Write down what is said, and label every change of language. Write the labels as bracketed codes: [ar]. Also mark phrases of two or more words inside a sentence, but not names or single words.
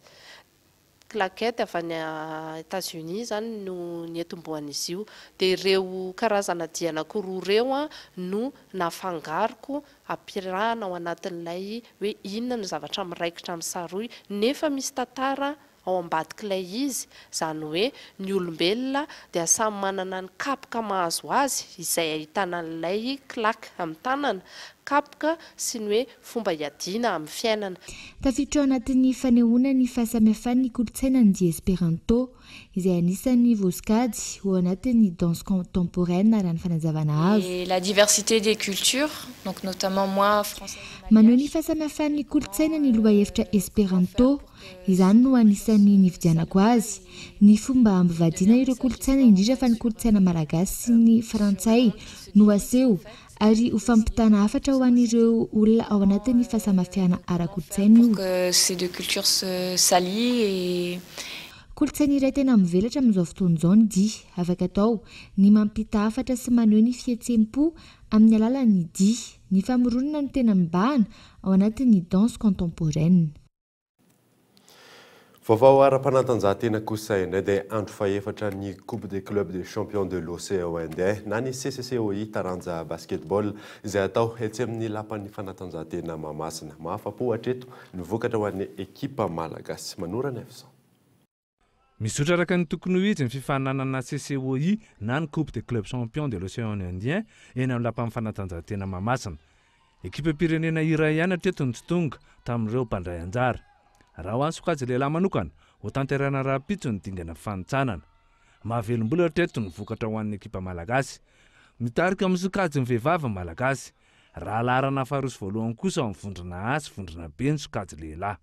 [mg] Claquette avy any États-Unis zany no nietombohan'izy io, dia ireo karazana dihy anankiroa ireo no nafangaroko ampiarahana ao anatin'ilay hoe inona no zavatra miraikitra amin'ny saroy nefa misy tantara ao ambadik'ilay izy, zany hoe ny olombelona dia samy manana ny kapoka mahazo azy izay ahitana an'ilay claque amin'ny tanana, kapoka sy ny hoe fomba iadiana amin'ny fiainana. Tafiditra ao anatin'ny fanehoana ny fahasamihafan'ny kolontsaina ny dihy Esperanto izay anisan'ny voasokajy ao anatin'ny [fr] danse contemporaine [mg] raha ny fanazavana azo. [fr] La diversité des cultures, donc notamment moi français. [mg] Maneho ny fahasamihafan'ny kolontsaina ny lohahevitra Esperanto, izany no anisan'ny nividianako azy. Ny fomba ambivadiana ireo kolontsaina indrindra fa ny kolontsaina malagasy sy ny frantsay no aseho ary ho fampitana hafatra ho an'ireo olona ao anatin'ny fahasamihafiana ara-kolontsaina io. [fr] Ces deux cultures s'allient et [mg] kolontsaina iray tena mivelatra amin'izao fotoana izao ny dihy, afaka atao ny mampita hafatra sy maneho ny fihetsem-po amin'ny alalan'ny dihy. Ny famoronana no tena mibahana ao anatin'ny [fr] danse contemporaine. [mg] Vaovao ara-panatanjahantena kosa indray dia andro faefatra ny Coupe des clubs des champions de l'océan indray na ny CCCOI taranja basketball izay atao etsy amin'ny lapan'ny fanatanjahantena Mahamasina. Mahafapo hatreto ny vokatra ho an'ny ekipa malagasy. Manorana Efson. Misotra araka ny tokony ho izy ny fifananana CCOI na ny Coupe des clubs champions de l'océan Indien eny amin'ny lapan'ny fanatanjahantena Mahamasina. Ekipa pirenena iray ihany hatreto ny tonga tamin'ireo mpandray anjara. Raha ho an'ny sokajy lehilahy manokana ho tanterana raha-pitso ny dingana fanotsanana. Mahavelom-bola hatreto ny vokatra ho an'ny ekipa malagasy. Mitarika amin'ny sokajy ny vehivavy malagasy. Raha larana faharoso voalohany kosa amin'ny vondrona asy, vondrona be ny sokajy lehilahy.